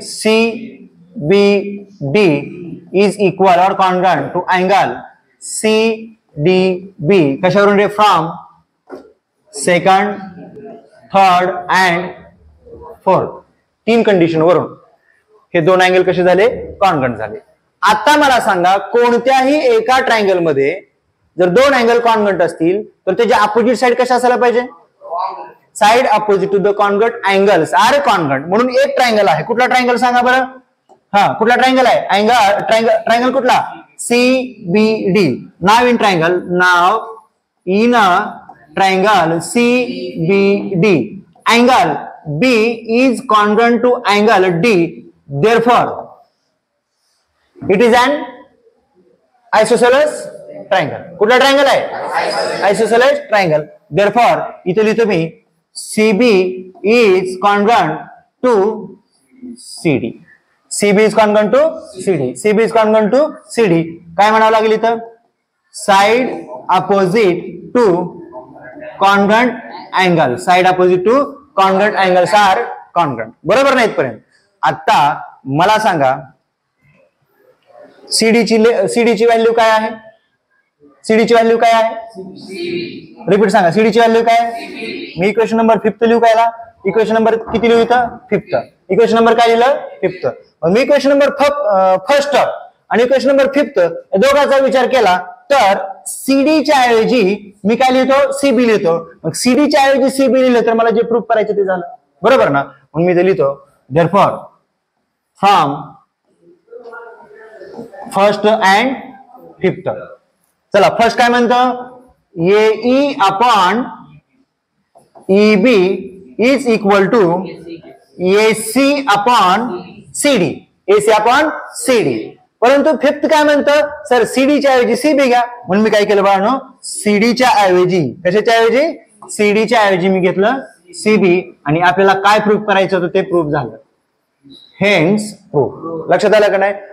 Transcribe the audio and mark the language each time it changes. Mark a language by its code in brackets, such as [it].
[en] C B D is equal or congruent to angle C D B. [mr] कशावरून रे? [en] From second, third and fourth. [mr] 3 condition वरून हे दोन angle कसे झाले? कॉन्ग्रुएंट झाले. आता मला सांगा, कोणत्याही एका ट्रायंगल मध्ये जर दोन अँगल कॉन्ग्रुएंट असतील तर त्याच्या अपोजिट साइड कशा असायला पाहिजे? [en] Side opposite to the congruent angles are congruent. [mr] म्हणून एक ट्रायंगल आहे, कुठला ट्रायंगल सांगा बरं? हा, कुठला ट्रायंगल आहे? ट्रायंगल कुठला? C B D. [en] Now in triangle, now in triangle CBD, angle B is congruent to angle D, therefore it is an isosceles triangle. [mr] कुठला ट्रायंगल आहे? Isosceles triangle. [en] therefore [mr] इथे लिहितो मी [en] CB is congruent to CD. CB is congruent to CD. CB is congruent to CD. [mr] काय म्हणावं लागेल इथं? [en] Side opposite to congruent angle. Side opposite to congruent angles are congruent. [mr] बरोबर नाही इथपर्यंत? आता मला सांगा, सीडीची व्हॅल्यू काय आहे? सीडीची व्हॅल्यू काय आहे? रिपीट सांगा, सीडीची व्हॅल्यू काय आहे? मी इक्वेशन नंबर 5 लिहू काय? इक्वेशन नंबर किती लिहू इथं? 5. इक्वेशन नंबर काय लिहिलं? 5. मी इक्वेशन नंबर फर्स्ट आणि इक्वेशन नंबर 5 दोघांचा विचार केला तर सीडीच्या ऐवजी मी काय लिहितो? सीबी लिहितो. मग सीडीच्या ऐवजी सीबी लिहिलं तर मला जे प्रूफ करायचं ते झालं, बरोबर ना? मग मी ते लिहितो, [en] Therefore from first and 5th. [mr] चला, फर्स्ट काय म्हणतो? [en] A upon E B is equal to AC upon CD. AC upon CD. [mr] परंतु 5th काय म्हणतं? सर सीडीच्या ऐवजी सीबी घ्या. म्हणून मी काय केलं बाळांनो? सीडीच्या ऐवजी, कशाच्या ऐवजी? सीडीच्या ऐवजी मी घेतलं सीबी. आणि आपल्याला काय प्रूफ करायचं होतं ते प्रूफ झालं. [en] Hence proof. [mr] लक्षात आलं का नाही?